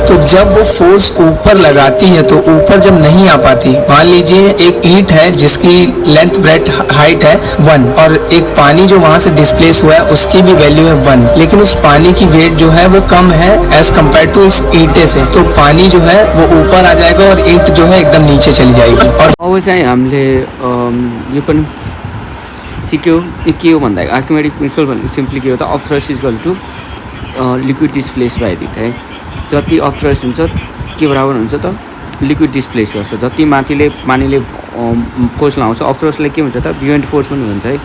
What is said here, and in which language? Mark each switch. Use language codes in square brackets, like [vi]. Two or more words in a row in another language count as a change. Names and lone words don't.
[hi] तो जब वो फोर्स ऊपर लगाती है तो ऊपर जब नहीं आ पाती, मान लीजिए एक ईंट है जिसकी [en] length breadth height [hi] है 1 और एक पानी जो वहां से डिस्प्लेस हुआ है उसकी भी वैल्यू है 1, लेकिन उस पानी की वेट जो है वो कम है [en] as compare to [hi] उस ईंटे से, तो पानी जो है वो ऊपर आ जाएगा और ईंट जो है एकदम नीचे चली जाएगी। और [ne] अब चाहिँ हामीले यो पनि सिक्यो के हो भन्दा [en] Archimedic principle [ne] भनेको सिम्पली के हो त [en] up thrust equal to liquid displace by hit [ne] है। जति [en] up thrust [ne] हुन्छ के बराबर हुन्छ त [en] liquid displace [ne] गर्छ, जति माथिले पानीले फोर्स लगाउँछ अफ थ्रस्टले के हुन्छ त [en] beyond force [ne] पनि हुन्छ है।